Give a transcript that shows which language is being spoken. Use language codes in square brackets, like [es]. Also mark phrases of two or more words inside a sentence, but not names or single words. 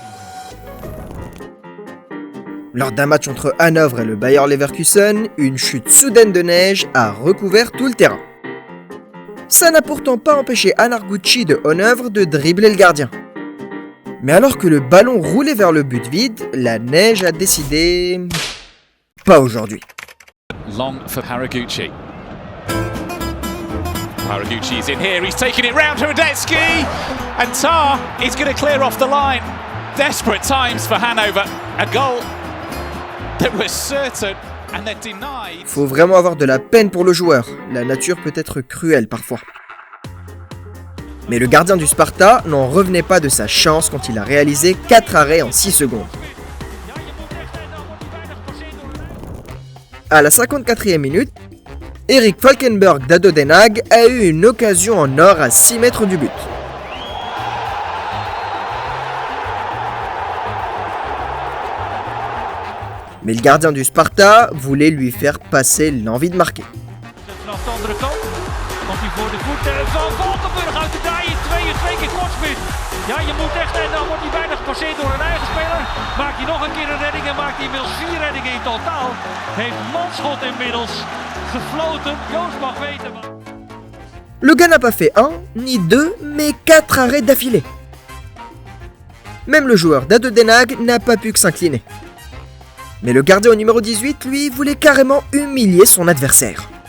[fr] Lors d'un match entre Hanovre et le Bayer Leverkusen, une chute soudaine de neige a recouvert tout le terrain. Ça n'a pourtant pas empêché Anargucci de Hanovre de dribbler le gardien. Mais alors que le ballon roulait vers le but vide, la neige a décidé... pas aujourd'hui. [en] Long for Haraguchi. Haraguchi is in here, he's taking it round to Radetzky, and Tar is going to clear off the line. Desperate times for Hanover. A goal that was certain and then denied. [fr] Faut vraiment avoir de la peine pour le joueur. La nature peut être cruelle parfois. Mais le gardien du Sparta n'en revenait pas de sa chance quand il a réalisé 4 arrêts en 6 secondes. À la 54e minute, Erik Falkenberg d'Ado Den Haag a eu une occasion en or à 6 mètres du but. Mais le gardien du Sparta voulait lui faire passer l'envie de marquer. [nl] Ja, je moet echt, en dan wordt hij bijna gepasseerd door een eigen speler. Maakt hij nog een keer een redding en maakt hij inmiddels 4 reddingen in totaal. Heeft Manschot inmiddels gefloten. Joost mag weten. [fr] Le gars n'a pas fait 1, ni 2, mais 4 arrêts d'affilée. Même le joueur d'Ado Den Haag n'a pas pu que s'incliner. Mais le gardien au numéro 18, lui, voulait carrément humilier son adversaire.